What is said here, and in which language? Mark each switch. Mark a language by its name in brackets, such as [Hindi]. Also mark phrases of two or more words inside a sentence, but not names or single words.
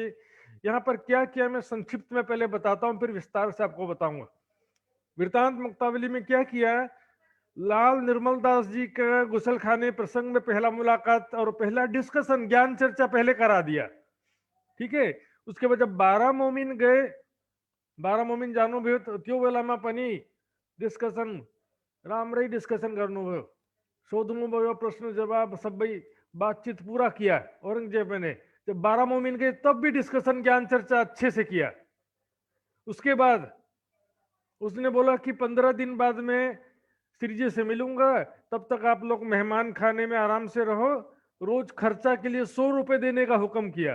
[Hindi] यहाँ पर क्या किया मैं संक्षिप्त में पहले बताता हूँ, फिर विस्तार से आपको बताऊंगा। वृतांत मुक्तावली में क्या किया, लाल निर्मल दास जी का गुसल खाने प्रसंग में पहला मुलाकात और पहला डिस्कशन, ज्ञान चर्चा पहले करा दिया, ठीक है। उसके बाद जब 12 मोमिन गए, [Nepali] 12 मोमिन जानो भयो तो त्यो बेलामा पनि डिस्कसन राम्रै डिस्कसन गर्नुभयो, सोध्नु भयो, प्रश्न जवाब सबै बातचीत [Hindi] पूरा किया औरंगजेब ने। जब 12 मोमिन गए तब भी डिस्कशन ज्ञान चर्चा अच्छे से किया। उसके बाद उसने बोला कि 15 दिन बाद में श्री जी से मिलूंगा, तब तक आप लोग मेहमान खाने में आराम से रहो, रोज खर्चा के लिए 100 रुपए देने का हुक्म किया।